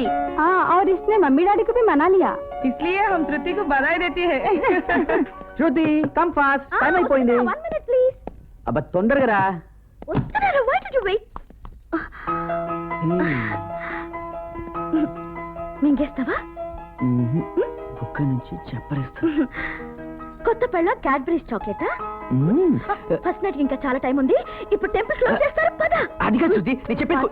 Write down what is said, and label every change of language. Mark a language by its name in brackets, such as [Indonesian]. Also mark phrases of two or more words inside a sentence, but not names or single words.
[Hindi] और इसने [English] mummy daddy [Hindi] को भी मना लिया, इसलिए हम श्रुति को बधाई देती है. [Telugu] శృతి [English] come fast, [Telugu] టైం అయిపోయింది. [English] 1 minute ప్లీజ్. [Telugu] అబ్బా తొందరగా రా. వస్తున్నారా? [English] why did you wait? [Telugu] మింగేస్తావా? బుక్క నుంచి చెప్పరేస్తా. కొత్త పెళ్ళ క్యాడ్బరీస్ చాక్లెటా? [English] first night [Telugu] ఇంకా చాలా టైం ఉంది. ఇప్పుడు [English] temple close [Telugu] చేస్తారు. పద. అదిగా శృతి, నేను చెప్పేది.